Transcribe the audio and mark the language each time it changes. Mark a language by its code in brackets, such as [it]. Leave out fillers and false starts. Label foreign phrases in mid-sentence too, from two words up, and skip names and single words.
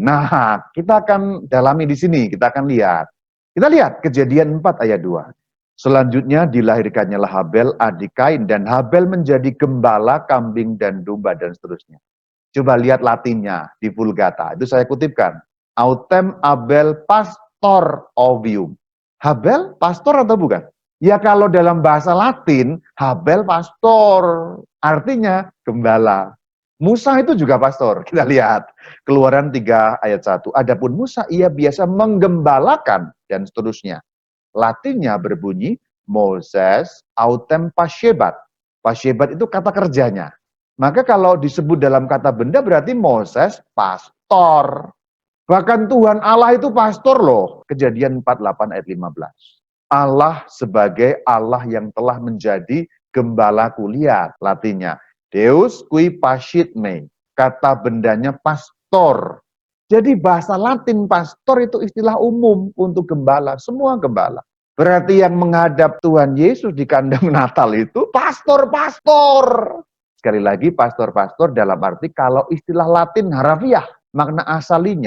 [id] Nah, kita akan dalami di sini, kita akan lihat. Kita lihat Kejadian 4 ayat 2. Selanjutnya dilahirkannya Habel adik Kain, dan Habel menjadi gembala kambing dan domba dan seterusnya. Coba lihat Latinnya di Vulgata, itu saya kutipkan. [la] Autem Abel pastor ovium. [id] Habel pastor atau bukan? Ya kalau dalam bahasa Latin, Habel pastor, artinya gembala. Musa itu juga pastor, kita lihat. Keluaran 3 ayat 1. Adapun Musa, ia biasa menggembalakan, dan seterusnya. Latinnya berbunyi, [la] Moses autem pashebat. [id] Pashebat itu kata kerjanya. Maka kalau disebut dalam kata benda berarti Moses pastor. Bahkan Tuhan Allah itu pastor loh. Kejadian 48 ayat 15. Allah sebagai Allah yang telah menjadi gembala kuliah, Latinnya. [la] Deus qui pascit me, [id] kata bendanya pastor. Jadi bahasa Latin pastor itu istilah umum untuk gembala, semua gembala. Berarti yang menghadap Tuhan Yesus di kandang Natal itu pastor-pastor. Sekali lagi pastor-pastor dalam arti kalau istilah Latin harafiah, makna asalinya.